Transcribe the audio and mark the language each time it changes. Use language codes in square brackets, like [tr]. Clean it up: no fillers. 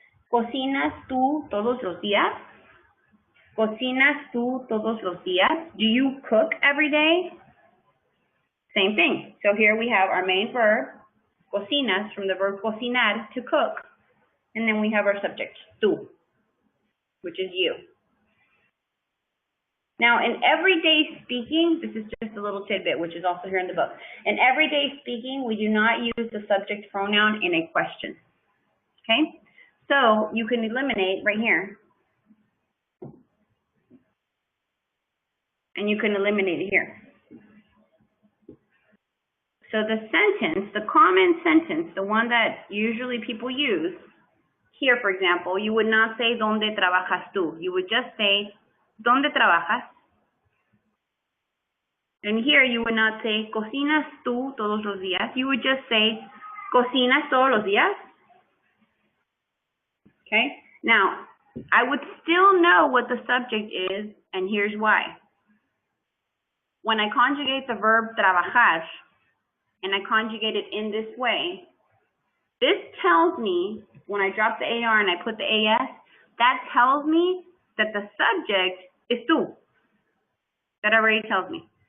[es] ¿Cocinas tú todos los días? ¿Cocinas tú todos los días? [en] Do you cook every day? Same thing. So here we have our main verb, cocinas, from the verb cocinar, to cook. And then we have our subject, tú, which is you. Now, in everyday speaking, this is just a little tidbit, which is also here in the book. In everyday speaking, we do not use the subject pronoun in a question. Okay? So you can eliminate right here. And you can eliminate it here. So the sentence, the common sentence, the one that usually people use, here, for example, you would not say, [es] ¿Dónde trabajas tú? [en] You would just say, [es] ¿Dónde trabajas? [en] And here you would not say, [es] ¿Cocinas tú todos los días? [en] You would just say, [es] ¿Cocinas todos los días? [en] Okay? Now, I would still know what the subject is, and here's why. When I conjugate the verb trabajar, and I conjugate it in this way, this tells me, when I drop the AR and I put the AS, that tells me that the subject is tú. That already tells me.